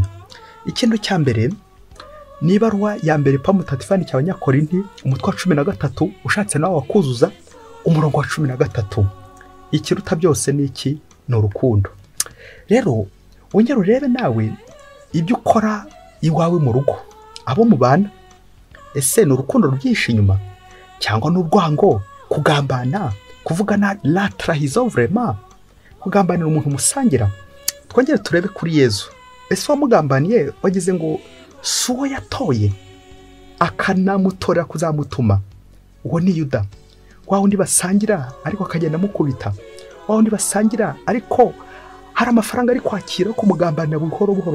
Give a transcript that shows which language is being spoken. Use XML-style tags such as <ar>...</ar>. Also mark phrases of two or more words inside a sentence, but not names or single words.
<rw>Ikintu cya mbere ni ibaruwa ya mbere Pawulo mutagatifu yandikiye Abanyakorinti, umutwe wa 13, ushatse nawe wakuzuza umurongo wa 13. Ikiruta byose ni iki? Ni urukundo. Rero wongera urebe nawe ibyo ukora iwawe mu rugo, abo mubana, ese ni urukundo rubyihishe inyuma cyangwa n'urwango, kugambana, kuvugana</rw> <fr>la trahison, vraiment</fr> <rw>kugambanira umuntu musangira? Twongere turebe kuri Yezu. Ese wamugambaniye wagize ngo suwo yatoye akanamutora kuzamutuma? Uwo ni Yuda, wa wundi basangira ariko akagenda mukubita, wa wundi basangira ariko hari amafaranga ari kwakira kumugambanira buhoro.</rw>